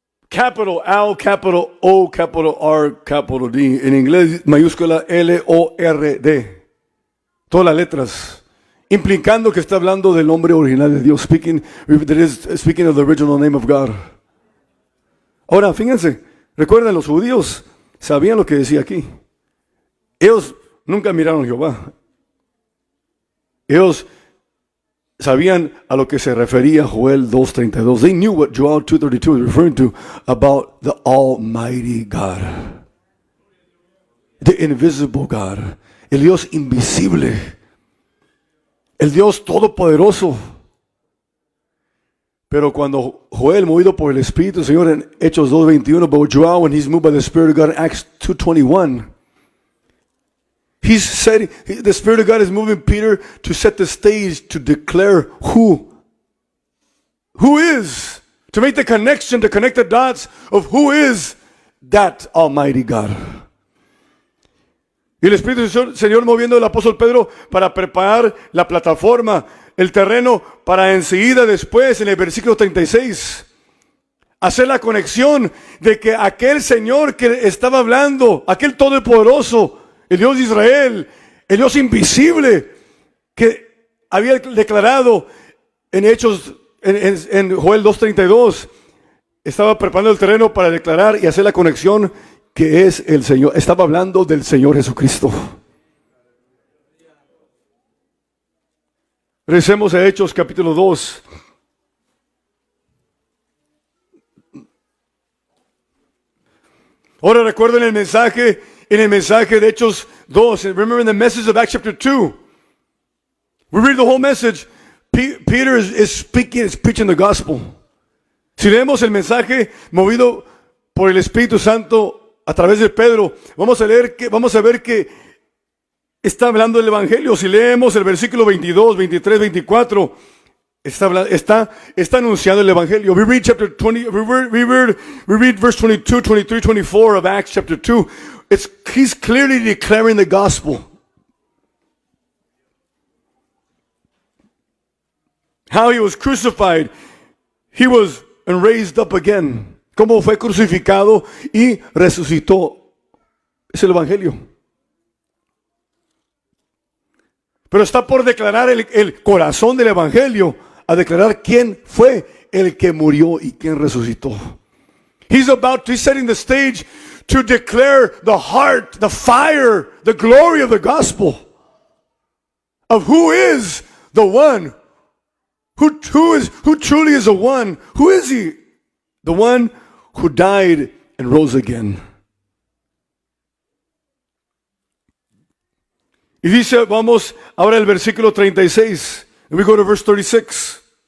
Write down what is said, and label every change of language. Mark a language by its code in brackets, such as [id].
[en] Capital L, capital O, capital R, capital D. [es] En inglés, mayúscula L-O-R-D. Todas las letras. Implicando que está hablando del nombre original de Dios. [en] Speaking of the original name of God. [es] Ahora, fíjense. Recuerden, los judíos sabían lo que decía aquí. Ellos nunca miraron a Jehová. Ellos sabían a lo que se refería Joel 2:32. [en] They knew what Joel 2:32 was referring to about the Almighty God. The invisible God. [es] El Dios invisible. El Dios todopoderoso. Pero cuando Joel, movido por el Espíritu del Señor en Hechos 2:21, [en] but Joel, when he's moved by the Spirit of God in Acts 2:21, he's said, the Spirit of God is moving Peter to set the stage to declare who is, to make the connection, to connect the dots of who is that Almighty God. [es] Y el Espíritu del Señor moviendo al apóstol Pedro para preparar la plataforma, el terreno, para enseguida después, en el versículo 36, hacer la conexión de que aquel Señor que estaba hablando, aquel todopoderoso, el Dios de Israel, el Dios invisible, que había declarado en Hechos, en Joel 2:32, estaba preparando el terreno para declarar y hacer la conexión que es el Señor. Estaba hablando del Señor Jesucristo. Regresemos a Hechos capítulo 2. Ahora recuerden el mensaje, en el mensaje de Hechos 2. [en] Remember the message of Acts chapter 2. We read the whole message. Peter is speaking, is preaching the gospel. [es] Si leemos el mensaje movido por el Espíritu Santo a través de Pedro, vamos a ver que está hablando del Evangelio. Si leemos el versículo 22, 23, 24, está anunciando el Evangelio. [en] We read chapter 20, we read verse 22, 23, 24 of Acts chapter 2. He's clearly declaring the gospel. How he was crucified, he was raised up again. [es] Cómo fue crucificado y resucitó. Es el Evangelio. Pero está por declarar el corazón del Evangelio, a declarar quién fue el que murió y quién resucitó. [en] He's setting the stage to declare the heart, the fire, the glory of the gospel of who is the one, who truly is the one. Who is he? The one who died and rose again. [es] Y dice, vamos ahora al versículo 36. [en] And we go to verse 36.